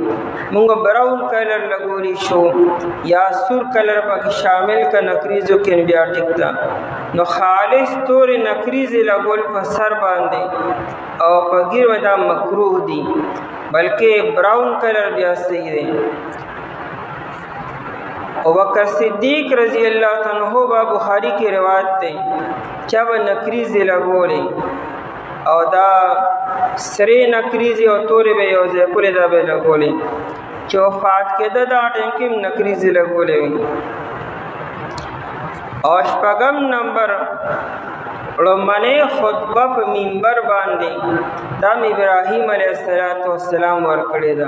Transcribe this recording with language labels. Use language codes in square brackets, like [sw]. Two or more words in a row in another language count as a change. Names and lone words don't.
[ps] موږ براون کلر لګولی شو یا سور کلر پکې شامل که نکریزو کې بیا ټیک ده. نو خالص تورې نکریزې لګول په سر باندې او په ګیره دا مکروه دي، بلکې براون کلر بیا صحیح دی. ابوبکر صدیق [ar] رضی اللہ عنہ [ps] با بخاری کی روایت دی چا به نکریزې لګولې او دا سرې نکریزې او تورې به یو ځای کولې دا به لګولې. چې وفات کېده دا ټایم کې نکریزې لګولې وي. او 8 نمبر لومړنۍ خطبه په منبر باندې دا ابراهیم [ar] علیه السلام [ps] ورکړې ده.